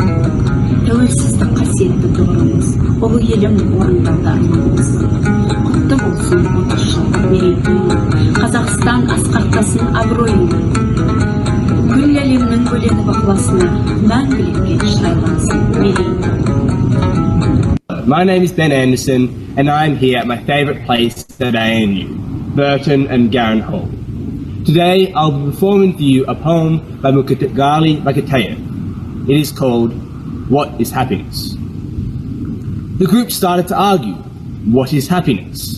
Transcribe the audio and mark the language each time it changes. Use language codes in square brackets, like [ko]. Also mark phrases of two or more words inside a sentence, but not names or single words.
[kk] Тәуелсіздік қасиетті тұғырымыз, ұлы елім орындалды арманымыз. Құтты болсын 30 жылдық мерейтойың, Қазақстан асқақтасын абыройың. Күллі әлемнің көлені бақыласына, мәңгілікке шырайлансын мерейтойың. [en] My name is Ben Anderson, and I'm here at my favourite place at ANU, Burton and Garran Hall. Today, I'll be performing for you a poem by Muktagali Makateyev. It is called, What is Happiness? The group started to argue, what is happiness?